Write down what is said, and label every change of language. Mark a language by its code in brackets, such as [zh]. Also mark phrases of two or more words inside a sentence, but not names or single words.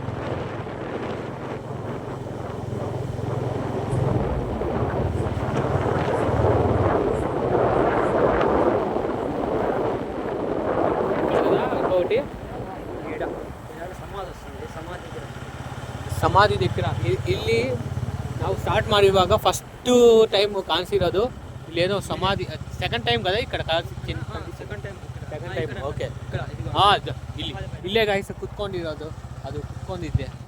[te] ఇంకొకటి సమాధి దగ్గర [kn] ಇಲ್ಲಿ ನಾವು ಸ್ಟಾರ್ಟ್ ಮಾಡಿರುವಾಗ [en] first time [kn] ಕಾಣಿಸಿರೋದು ಇಲ್ಲೇನೋ ಸಮಾಧಿ. [en] second time [te] కదా ఇక్కడ [en] second time okay. [kn] ಇಲ್ಲೇ ಗಾಯ್ಸ್ ಕುತ್ಕೊಂಡಿರೋದು, ಅದು ಕುತ್ಕೊಂಡಿದ್ದೆ.